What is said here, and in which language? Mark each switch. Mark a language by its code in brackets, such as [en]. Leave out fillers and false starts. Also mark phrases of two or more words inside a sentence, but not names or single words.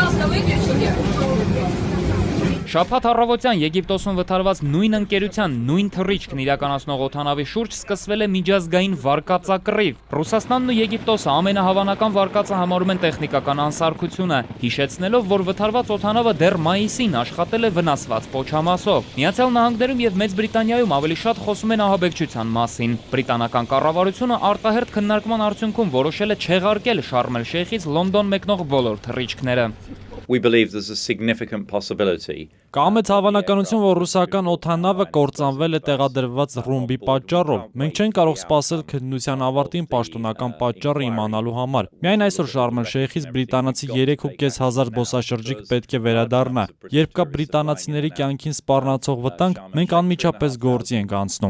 [hy] Շաբաթ առավոտյան Եգիպտոսում վթարված նույն ընկերության նույն թռիչքն իրականացնող օդանավի շուրջ սկսվել է միջազգային վարկածակռիվ։ Ռուսաստանն ու Եգիպտոսը ամենահավանական վարկածը համարում են տեխնիկական անսարքությունը, հիշեցնելով, որ վթարված օդանավը դեռ մայիսին աշխատել է վնասված պոչամասով։ Միացյալ Նահանգներում եւ Մեծ Բրիտանիայում ավելի շատ խոսում են ահաբեկչության մասին։ Բրիտանական կառավարությունը արտահերթ քննարկման արդյունքում որոշել է չեղարկել Շարմ էլ-Շեյխից Լոնդոն մեկնող բոլոր թռիչքները։ [en] We believe there's a significant possibility. [hy] Կա մեծ հավանականություն, որ ռուսական օդանավը կործանվել է տեղադրված ռումբի պատճառով։ Մենք չենք կարող սպասել քննության ավարտին պաշտոնական պատճառը իմանալու համար։ Միայն այսօր Շարմ էլ-Շեյխից բրիտանացի 3,500 զբոսաշրջիկ պետք է վերադառնա։ Երբ կա բրիտանացիների կյանքին սպառնացող վտանգ, մենք անմիջապես գործի ենք անցնում։